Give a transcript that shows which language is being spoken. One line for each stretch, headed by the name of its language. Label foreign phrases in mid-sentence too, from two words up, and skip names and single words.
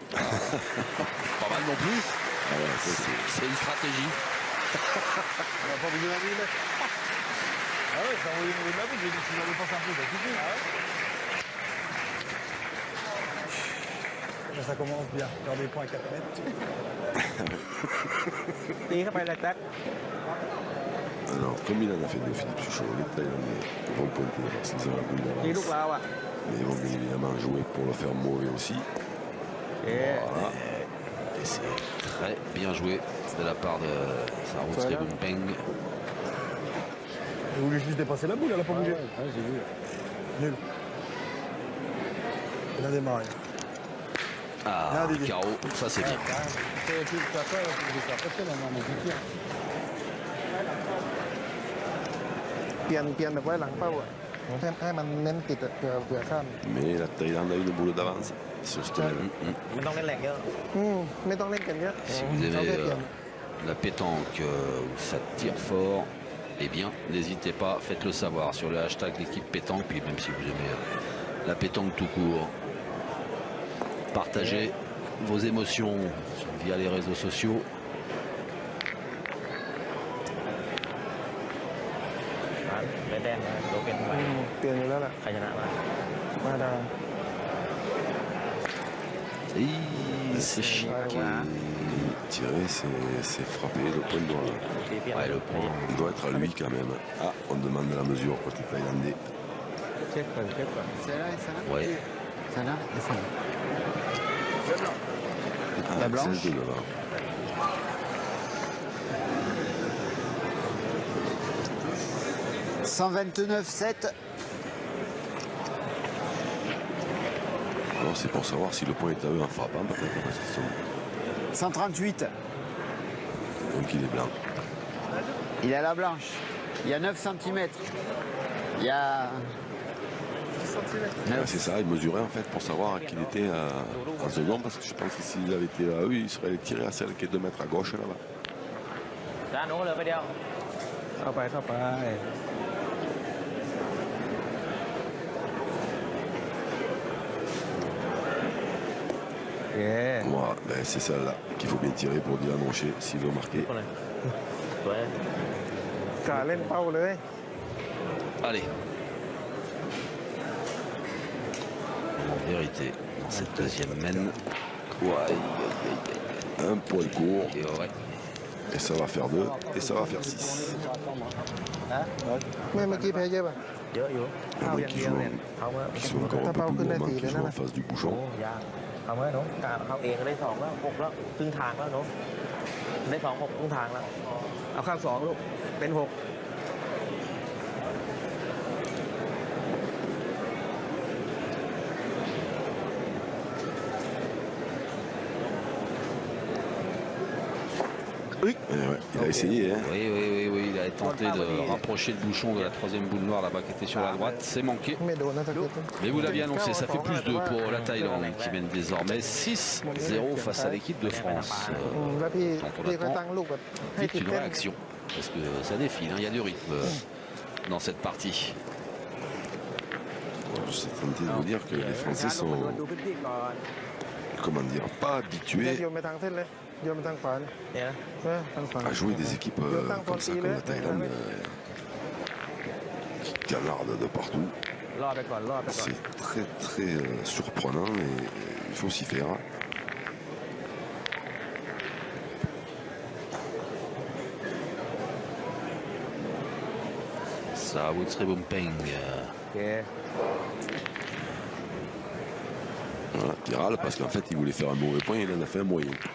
French: Pas mal non plus. Ah ouais, ça, c'est- C'est une stratégie. Elle a pas bougé d'un mille. Ah ouais, ça a envoyé une d'un mille, j'ai dit que si j'avais pas fait un peu, ça suffit. Ah ouais. Ça commence bien, faire des points à 4 mètres.
Thai: ตีเข้าไปแล้วแจ็ค
French: Alors, comme il en a fait de Philippe Suchot, les Thaïlandais vont pointer parce qu'ils ont la boule
Thai: ตีลูก
French: d'avance.
Thai: เราอ่ะ
French: Mais ils vont bien évidemment jouer pour le faire mauvais aussi. เอ๊ะ Voilà. Et c'est très bien joué de la part de Sarou Tribumpeng. Elle voulait juste dépasser la boule, elle a pas bougé. Ouais, j'ai vu. Nul. Elle a démarré. Ah, Dédé. carreau, ça c'est bien. C'est tout ça, c'est pas possible, non, mon petit.
Thai: เปลี่ยนแบบไว้หลังเป้าอ่ะให้มันเน้นติดเผื่อข้าม
French: Mais la Thaïlande a une boule d'avance sur ce tunnel.
Thai: มันต้องเล่นแรงเยอะ ไม่ต้องเล่นกันเยอะ
French: Si vous
Thai: เขาแค่
French: aimez
Thai: เปลี่ยน
French: la pétanque où ça tire fort, eh bien, n'hésitez pas, faites-le savoir sur le hashtag l'équipe pétanque. Puis même si vous aimez la pétanque tout court, partagez vos émotions via les réseaux sociaux.
Thai: ได้แต้มนะโดเป็นไป เปลี่ยนอยู่แล้วล่ะ ใครชนะมา มาดา
French: Et c'est chic. Tirer, c'est frapper le point de doigt.
Thai: ตีเปลี่ยน
French: Ouais, le point. Il doit être à lui quand même. Ah, on demande la mesure côté thaïlandais.
Thai: เช็คก่อนเช็คก่อน
French: Celle-là et celle-là. Ouais. Celle-là et celle-là. Ah, La blanche. 16 de devant. « 129,7. Alors c'est pour savoir si le point est à eux en frappant, peut-être parce qu'ils sont... 138. Donc il est blanc. Il a la blanche. Il y a 9 cm. Il y a... Ah, c'est ça, il mesurait en fait pour savoir qu'il était en second, parce que je pense que s'il avait été à eux, il serait allé tirer à celle qui est 2 mètres à gauche là-bas.
Thai: ด้านโน้นเลยไปเดียว เข้าไปเข้าไป
French: Voilà, ben, c'est celle-là qu'il faut bien tirer pour Dylan Rocher s'il veut marquer.
Thai: คนเลยสวย กาเล่นเป้าเลย
French: Allez. En vérité, dans cette deuxième mène, ouais, Un point court, et ouais. et ça va faire 2, et ça va faire 6.
Thai: เมื่อกี้แพ้เยอะป่ะ เยอะอยู่
French: À moins qu'ils jouent,
Thai: เขาเมื่อ
French: qu'ils soient encore un peu plus gourmands, qu'ils jouent en face du โอ้ bouchon.
Thai: ยากเขาเมื่อน้องกาเขาเองก็ได้2แล้ว6แล้วครึ่งทางแล้วน้องได้2 6ครึ่งทางแล้ว เอาข้าง2ลูกเป็น6
French: Ouais, il a essayé, hein. Oui, oui, oui, oui, il a tenté de rapprocher le bouchon de la troisième boule noire là-bas qui était sur la droite. C'est manqué.
Thai: ไม่โดนนะตะเกียบ
French: Mais vous l'aviez annoncé, ça fait plus 2 pour la Thaïlande qui mène désormais 6-0 face à l'équipe de France.
Thai: แล้วพี่ก็ตั้งลูกแบบให้
French: Vite
Thai: ติด
French: une
Thai: เต้น
French: réaction, parce que ça défile, hein, il y a du rythme dans cette partie. Je suis tenté de vous dire que les Français sont,
Thai: ดูพื้นที่ก่อน
French: comment dire, pas
Thai: จะ
French: habitués
Thai: โยนไปทางเส้นเลยโยนไปทางขวาเนี่ย เนี่ยนะ ทางขวา
French: à jouer des équipes comme ça, comme la Thaïlande, qui canardent de partout.
Thai: รอดไปก่อนรอดไปก่อน
French: C'est très très surprenant et il faut s'y faire. Ça, Woodsrebompeng.
Thai: โอเค
French: Voilà, il râle parce qu'en fait il voulait faire un mauvais point et il en a fait un moyen.